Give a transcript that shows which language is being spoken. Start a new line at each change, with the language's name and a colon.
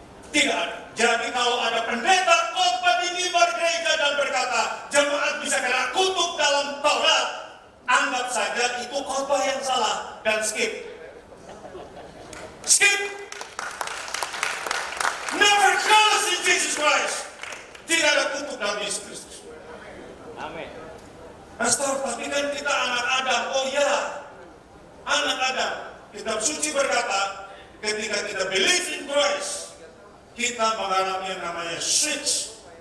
Indonesian: Tidak ada. Jadi kalau ada pendeta khotbah di mimbar gereja dan berkata jemaat bisa kena kutuk dalam Taurat, anggap saja itu khotbah yang salah dan skip.
English: Skip. Never curse in Jesus Christ.
Indonesian: Tidak ada kutuk dalam Yesus Kristus. Amin. Pastor, tapi kan kita anak Adam. Oh ya, anak Adam. Kitab suci berkata, ketika kita
English: believe in Christ,
Indonesian: kita mengalami yang namanya switch.